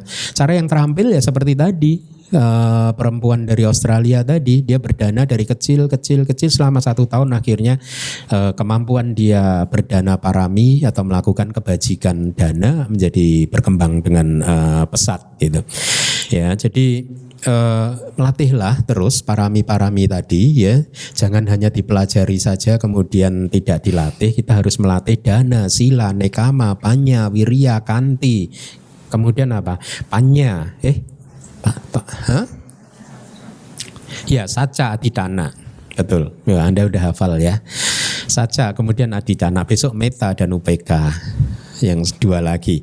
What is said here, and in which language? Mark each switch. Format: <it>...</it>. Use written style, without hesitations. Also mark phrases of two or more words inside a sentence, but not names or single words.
<id>Cara yang terampil ya seperti tadi. Perempuan dari Australia tadi, dia berdana dari kecil selama 1 tahun, akhirnya kemampuan dia berdana parami atau melakukan kebajikan dana menjadi berkembang dengan pesat gitu ya. Jadi melatihlah terus parami-parami tadi ya, jangan hanya dipelajari saja kemudian tidak dilatih. Kita harus melatih</id> <pi>dana, sila, nekama, panya, wirya, kanti,</pi> <id>kemudian apa? Panya ya,</id> <pi>saca, aditana.</pi> <id>Betul, ya, Anda udah hafal ya. Saca, kemudian aditana, besok meta dan upeka. Yang 2 lagi.</id>